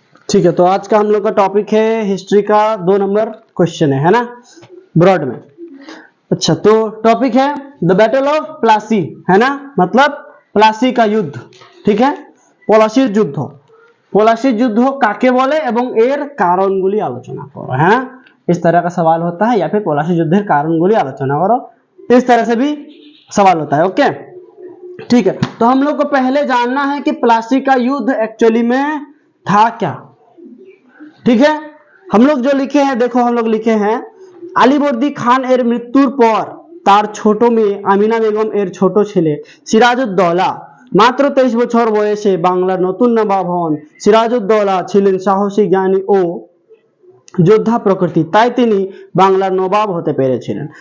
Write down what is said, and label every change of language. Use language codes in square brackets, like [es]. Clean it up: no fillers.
[hi] ठीक है, तो आज का हम लोग का टॉपिक है हिस्ट्री का 2 नंबर क्वेश्चन है ना, ब्रॉड में। अच्छा, तो टॉपिक है द बैटल ऑफ प्लासी, है ना, मतलब प्लासी का युद्ध। ठीक है, [bn] পলাশির যুদ্ধ, পলাশির যুদ্ধ কাকে বলে এবং এর কারণগুলি আলোচনা করো। [hi] है ना, इस तरह का सवाल होता है, या फिर [bn] পলাশির যুদ্ধের কারণগুলি আলোচনা [hi] करो, इस तरह से भी सवाल होता है। ओके, ठीक है, तो हम लोग को पहले जानना है कि प्लासी का युद्ध एक्चुअली में था क्या। ठीक है, हम लोग जो लिखे हैं, [bn] देखो हम लोग लिखे हैं আলীবর্দী খান এর মৃত্যুর পর তার ছোট মেয়ে আমিনা বেগম এর ছোট ছেলে সিরাজউদ্দৌলা মাত্র 23 বছর বয়সে বাংলার নতুন নবাব হন। সিরাজউদ্দৌলা ছিলেন সাহসী, জ্ঞানী ও যোদ্ধা প্রকৃতি, তাই তিনি বাংলার নবাব হতে পেরেছিলেন।